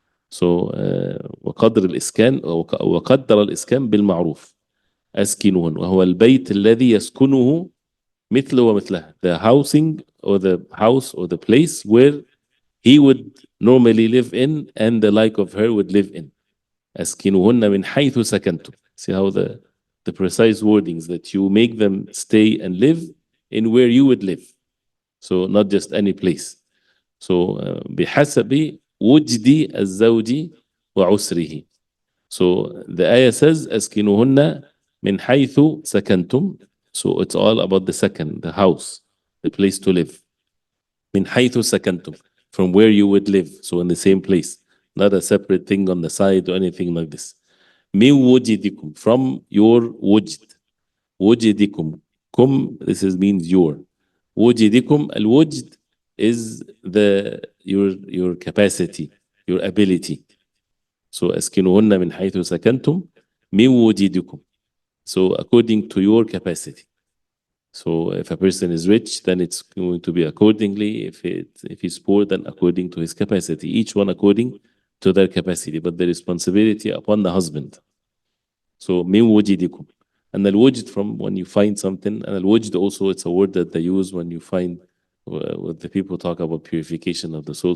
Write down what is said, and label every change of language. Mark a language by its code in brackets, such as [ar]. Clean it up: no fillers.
[en] So [ar] وقدر الإسكان وقدر الإسكان بالمعروف أسكنوهن وهو البيت الذي يسكنه مثل ومثلها, [en] the housing or the house or the place where he would normally live in and the like of her would live in. [ar] أسكنوهن من حيث سكنتم. [en] See how the precise wordings, that you make them stay and live in where you would live. So not just any place. [ar] So بحسب وجد الزوج وعسره. [en] So the ayah says [ar] أسكنوهن من حيث سكنتم. [en] So it's all about the second, the house, the place to live. [ar] من حيث سكنتم, [en] from where you would live. So in the same place, not a separate thing on the side or anything like this. [ar] من وجدكم, [en] from your [ar] وجد. [en] وجدكم, kum, this means your. وجدكم, الوجد is your capacity, your ability. [ar] So أسكنوهن من حيث سكنتم من وجدكم. [en] So according to your capacity. So if a person is rich, then it's going to be accordingly. If he's poor, then according to his capacity. Each one according to their capacity, but the responsibility upon the husband. So min wujidikum. And al-wujd, from when you find something, and al-wujd also, it's a word that they use when you find, what the people talk about purification of the soul.